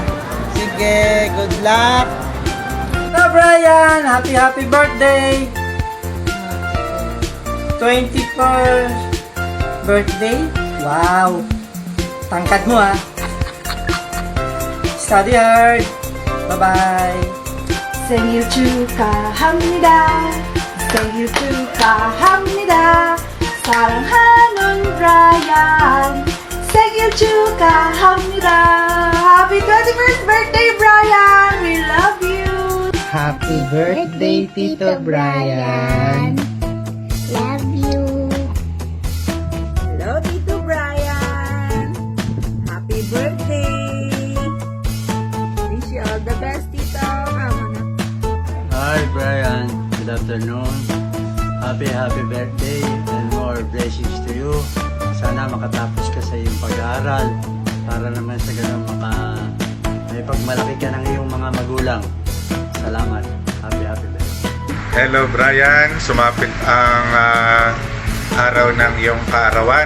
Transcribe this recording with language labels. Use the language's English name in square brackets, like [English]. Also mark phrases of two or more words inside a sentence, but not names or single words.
[English] Sige, good luck. Hello Brian! Happy birthday! 21st birthday? Wow! [Filipino] Tangkad mo ha. [English] Study hard. Bye-bye. [Korean] 생일 축하합니다. 생일 축하합니다. 사랑하는 브라이언. 생일 축하합니다. [English] Happy 21st birthday, Brian. We love you. Happy birthday, Tito Brian. Love you. Hello, Tito Brian. Happy birthday. Wish you all the best, Tito. Hi Brian, good afternoon. Happy birthday and more blessings to you. [Filipino] Sana makatapos ka sa iyong pag-aaral para naman sa ganun may pagmalaki ka ng iyong mga magulang. [English] Salamat. Happy birthday. [Filipino] Hello Brian, sumapit ang araw ng iyong kaarawan.